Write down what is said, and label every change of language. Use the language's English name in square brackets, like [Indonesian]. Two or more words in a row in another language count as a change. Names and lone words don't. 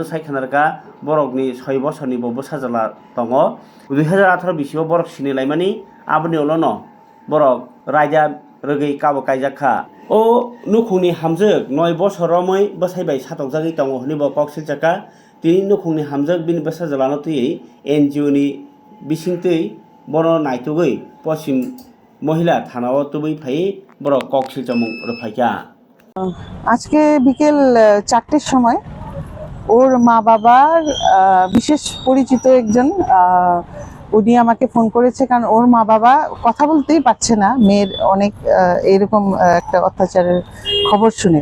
[Kok Borok] सायखानारका बरकनि 6 बोसोरनि बबो साजाला दङ 2018 बिसियाव बरक सिनि लाइमानि आबनि उलनो बरक राजा रगै काबो कायजाखा ओ नुखुनि हामजोग 9 बोसोरमै बसायबाय सातक जागै दङ हनिबो कक्सिल जाका तिनि नुखुनि हामजोग बिनि बसाजालानो तुयै NGO नि बिसिंतै बनो नायतुगै पश्चिम महिला थानाव तुबै फाइ बरक कक्सिल चमं रफाइका [Bangla] আজকে বিকেল 4টের সময় ওর মা বাবার বিশেষ পরিচিত একজন উনি আমাকে ফোন করেছে, কারণ ওর মা বাবা কথা বলতেই পারছে না মেয়ের অনেক এরকম একটা অত্যাচারের খবর শুনে।